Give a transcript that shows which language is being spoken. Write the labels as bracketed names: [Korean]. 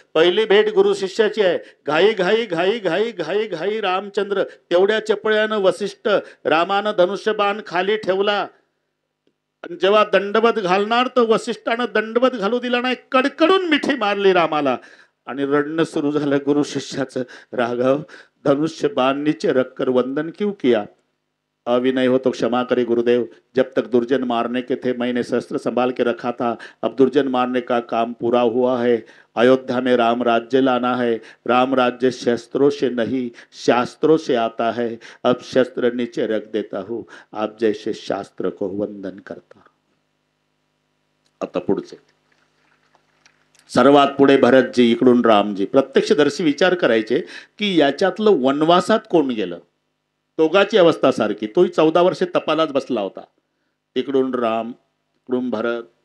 [Marathi] पहिली भेट गुरु शिष्याची आहे. घाई घाई घाई घाई घाई घाई रामचंद्र. तेवढ्या चपळ्यानं वशिष्ठ, रामानं धनुष्यबाण खाली ठेवला. जेव्हा दंडवत घालणार तर वशिष्ठानं दंडवत घालू दिला नाही, कडकडून मिठी मारली रामाला आणि रडणं सुरू झालं गुरु शिष्याचं. [Hindi] राघव, धनुष्य बाण नीचे रखकर वंदन क्यों किया? अविनय हो तो क्षमा करे गुरुदेव, जब तक दुर्जन मारने के थे मैंने शस्त्र संभाल के रखा था, अब दुर्जन मारने का काम पूरा हुआ है, अयोध्या में राम राज्य लाना है, राम राज्य शस्त्रों से नहीं शास्त्रों से आता है, अब शस्त्र नीचे रख देता हूँ, आप जैसे शास्त्र को वंदन करता. [Marathi] आता पुढचे सर्वात पुढे भरतजी, इकडून रामजी. प्रत्यक्षदर्शी विचार करायचे की याच्यातलं वनवासात कोण गेलं. दोघाची अवस्था सारखी. तोही 14 वर्षे तपालाच बसला होता. इकडून राम, इकडून भरत.